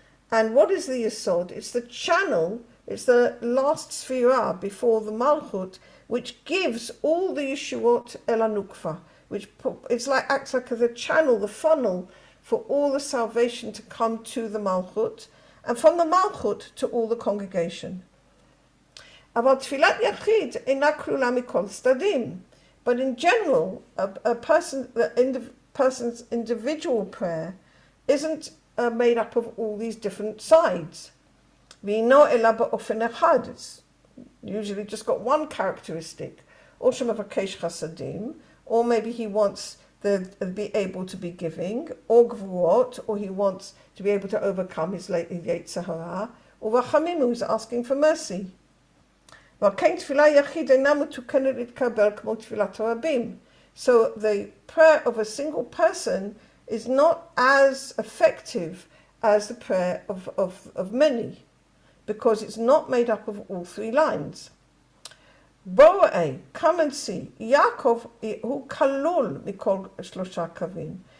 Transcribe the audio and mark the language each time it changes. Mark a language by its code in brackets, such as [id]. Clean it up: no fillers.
[en] And what is the yesod? It's the channel, it's the last sphira before the malchut, which gives all the [he] yeshuot el hanukva, [en] which acts like the channel, the funnel for all the salvation to come to the malchut, and from the malchut to all the congregation. [he] אבל תפילת יחיד אינה כלולה מכל צדדים. [en] But in general, a person's individual prayer isn't made up of all these different sides. [he] ואינו אלא באופן אחד. [en] It's usually just got one characteristic. [he] או שמבקש חסדים, [en] or maybe he wants to be able to be giving, or gvurot, or he wants to be able to overcome his yetzer hara, or rachamim, who's asking for mercy. [he] וכן תפילה יחיד אינה מתוקנת להתקבל כמו תפילת הרבים. [en] So the prayer of a single person is not as effective as the prayer of many, because it's not made up of all three lines. [he] Borei, [en] come and see, [he] Yaakov hu kalul mikol shlosha kavim.